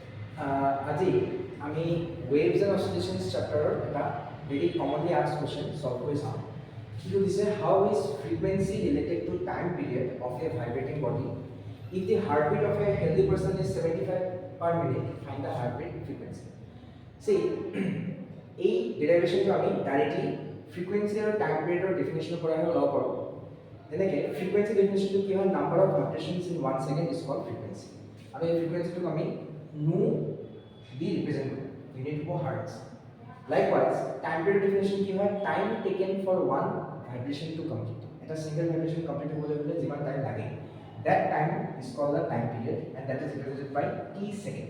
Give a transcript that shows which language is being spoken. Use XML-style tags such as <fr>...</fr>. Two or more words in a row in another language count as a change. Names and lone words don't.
<as>আজি আমি</as> <en>waves and oscillations chapter এটা very commonly asked question solve</en> <as>কৰি চাওঁ কিটো দিছে</as> <en>how is frequency related to time period of a vibrating body if the heartbeat of a healthy person is 75 per minute find the heartbeat frequency see</en> <as>এই ডেরিভেশনটো আমি ডাইৰেক্টলি</as> <en>frequency আৰু time period ৰ definition</en> <as>পৰা আমি লগ কৰোঁ তেনেকে</as> <en>frequency definition</en> <as>কি হয়</as> <en>number of vibrations in 1 second is called frequency</en> <as>আৰু এই</as> <en>frequency</en> <as>টো আমি</as> <en>nu be represent unit for hertz. Likewise, time period definition</en> <as>কি হয়</as> <en>time taken for one vibration to complete. At a single vibration complete</en> <as>হ'লে হ'লে যিমান</as> <en>time lage. That time is called the time period and that is represented by t seconds.</en>